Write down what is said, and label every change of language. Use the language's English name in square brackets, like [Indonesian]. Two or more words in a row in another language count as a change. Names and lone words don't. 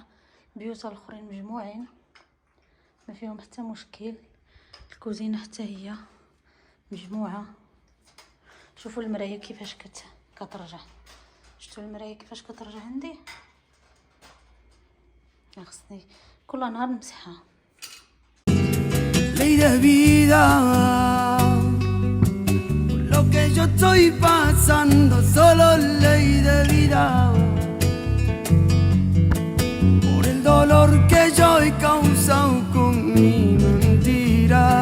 [Arabic] البيوت الاخرين مجموعين ما فيهم حتى مشكل. الكوزينه حتى هي مجموعه. شوفوا المرايه كيفاش كترجع. شفتوا المرايه كيفاش كترجع عندي. خصني كل نهار نمسحها. [Spanish] Ley de vida, lo que yo estoy pasando, solo ley de vida, por el dolor que yo he causado con mi mentira,